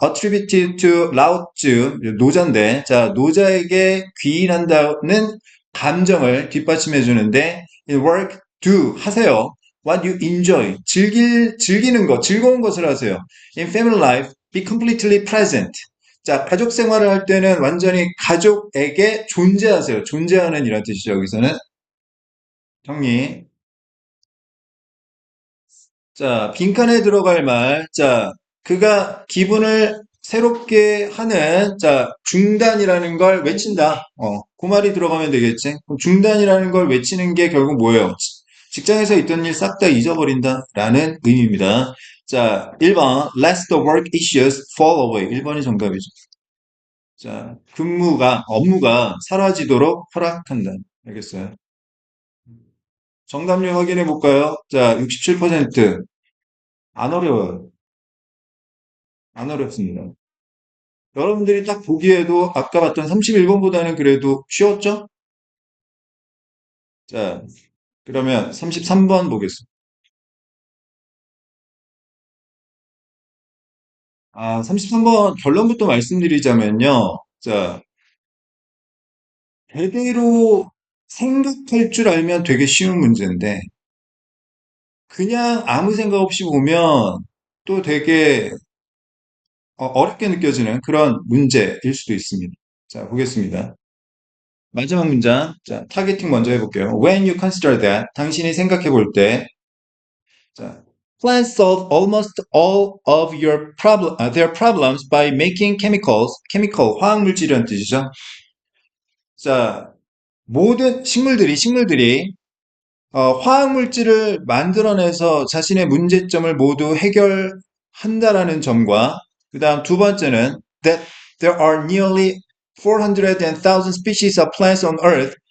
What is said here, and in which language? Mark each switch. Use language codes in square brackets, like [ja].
[en] attributed to [ko] 라오츠, 노자인데, 자, 노자에게 귀인한다는 감정을 뒷받침해 주는데, [en] in work, do, [ko] 하세요. [en] what you enjoy, [ko] 즐기는 것, 즐거운 것을 하세요. [en] in family life, be completely present. [ko] 자, 가족 생활을 할 때는 완전히 가족에게 존재하세요. 존재하는 이란 뜻이죠, 여기서는. 정리. 자, 빈칸에 들어갈 말. 자, 그가 기분을 새롭게 하는, 자, 중단이라는 걸 외친다. 그 말이 들어가면 되겠지. 그럼 중단이라는 걸 외치는 게 결국 뭐예요? 직장에서 있던 일 싹 다 잊어버린다. 라는 의미입니다. 자, 1번. [en] Let the work issues fall away. [ko] 1번이 정답이죠. 자, 업무가 사라지도록 허락한다. 알겠어요? 정답률 확인해 볼까요? 자, 67%. 안 어려워요. 안 어렵습니다. 여러분들이 딱 보기에도 아까 봤던 31번보다는 그래도 쉬웠죠? 자, 그러면 33번 보겠습니다. 33번 결론부터 말씀드리자면요. 자, 제대로 생각할 줄 알면 되게 쉬운 문제인데, 그냥 아무 생각 없이 보면 또 되게 어렵게 느껴지는 그런 문제일 수도 있습니다. 자, 보겠습니다. 마지막 문장. 자, 타겟팅 먼저 해볼게요. [en] When you consider that, [ko] 당신이 생각해 볼 때, 자, [en] plants solve almost all of their problems by making chemical, [ko] 화학 물질이라는 뜻이죠. 자, 모든 식물들이 화학 물질을 만들어내서 자신의 문제점을 모두 해결한다라는 점과, 그 다음 두 번째는 [en] that there are nearly 400,000 species of plants on Earth.